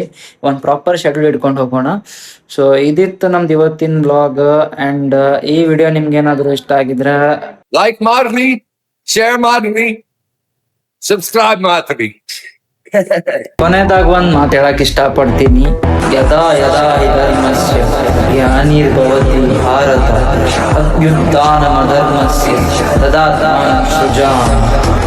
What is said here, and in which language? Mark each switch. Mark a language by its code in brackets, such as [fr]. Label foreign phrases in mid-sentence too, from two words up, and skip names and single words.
[kn] ಒಂದು [en] proper schedule [kn] ಇಟ್ಕೊಂಡು ಹೋಗೋಣ. ಸೊ ಇದಿತ್ತು ನಮ್ದು ಇವತ್ತಿನ ವ್ಲಾಗ್. ಆ್ಯಂಡ್ ಈ ವಿಡಿಯೋ ನಿಮ್ಗೆ ಏನಾದರೂ ಇಷ್ಟ ಆಗಿದ್ರೆ ಲೈಕ್ ಮಾಡ್ರಿ, ಶೇರ್ ಮಾಡ್ರಿ, ಸಬ್ಸ್ಕ್ರೈಬ್ ಮಾಡ್ರಿ. ಕೊನೆದಾಗ ಒಂದ್ ಮಾತು ಹೇಳಕ್ ಇಷ್ಟಪಡ್ತೀನಿ. [sa] ಯದಾ ಯದಾ ಹಿ ಧರ್ಮಸ್ಯ ಗ್ಲಾನಿರ್ಭವತಿ ಭಾರತ ಅಭ್ಯುತ್ಥಾನಮಧರ್ಮಸ್ಯ ತದಾತ್ಮಾನಂ ಸೃಜಾಮಿ